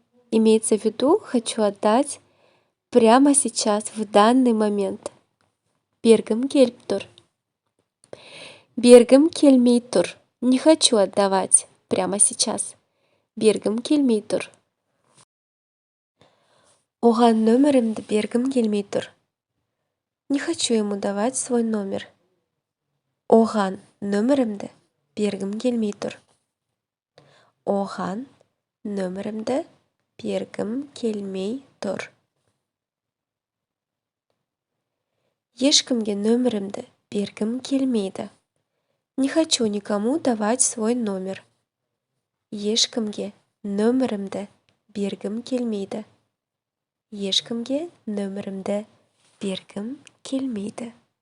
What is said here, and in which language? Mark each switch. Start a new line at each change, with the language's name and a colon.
Russian: Имеется в виду, хочу отдать прямо сейчас, в данный момент.
Kazakh: Бергім келіп тұр. Бергім келмей тұр.
Russian: Не хочу отдавать прямо сейчас.
Kazakh: Бергім келмей тұр. Оған нөмірімді бергім келмей тұр.
Russian: Не хочу ему давать свой номер.
Kazakh: Оған нөмірімді бергім келмей тұр. Оған нөмірімді бергім келмей тұр. Ешкімге нөмірімді бергім келмейді. Не хочу никому давать свой номер. Ешкімге нөмірімді бергім келмейді. Ешкімге нөмірімді бергім келмейді.